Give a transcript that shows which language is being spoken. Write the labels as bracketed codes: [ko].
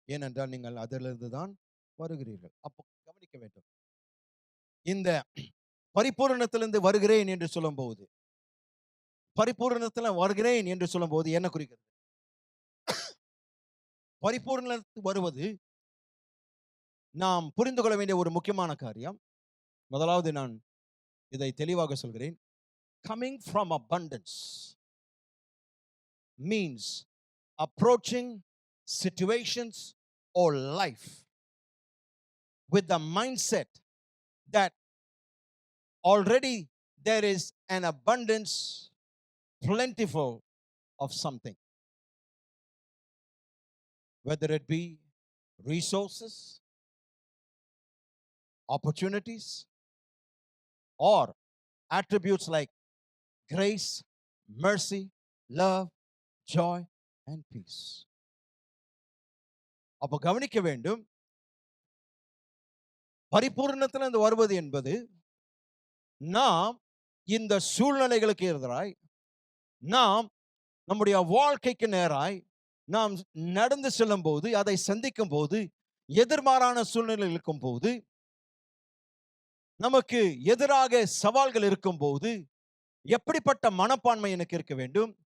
[ta] ஏனென்றால் நீங்கள் அதிலிருந்து தான் வருகிறீர்கள். அப்போ கவனிக்க வேண்டும், இந்த பரிபூரணத்திலிருந்து வருகிறேன் என்று சொல்லும் போது பரிபூரணத்துல வருகிறேன் என்று சொல்லும்போது என்ன குறிக்கிறது? பரிபூரணத்துக்கு வருவது நாம் புரிந்து கொள்ள வேண்டிய ஒரு முக்கியமான காரியம். முதலாவது நான் இதை தெளிவாக சொல்கிறேன். [en] Coming from abundance means approaching situations or life with the mindset that already there is an abundance, plentiful of something, whether it be resources, opportunities, or attributes like grace, mercy, love, joy, and peace. [ta] அப்ப கவனிக்க வேண்டும், பரிபூரணத்திலிருந்து வருவது என்பது நாம் இந்த சூழ்நிலைகளுக்கு எதிராய், நாம் நம்முடைய வாழ்க்கைக்கு நேராய் நாம் நடந்து செல்லும் போது, அதை சந்திக்கும் போது, எதிர்மாறான சூழ்நிலை இருக்கும் போது, நமக்கு எதிராக சவால்கள் இருக்கும் போது, எப்படிப்பட்ட மனப்பான்மை எனக்கு இருக்க வேண்டும்?